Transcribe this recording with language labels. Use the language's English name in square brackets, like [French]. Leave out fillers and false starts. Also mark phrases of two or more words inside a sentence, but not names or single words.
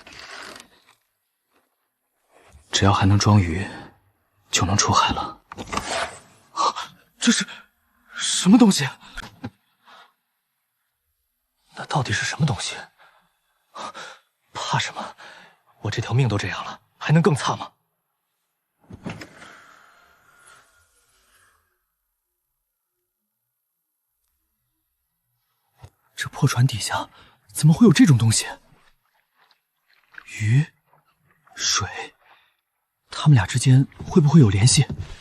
[Chinese] 只要還能裝魚，就能出海了。這是什麼東西？那到底是什麼東西？怕什麼？我這條命都這樣了，還能更差嗎？這破船底下怎麼會有這種東西？魚、水，他們倆之間會不會有聯繫？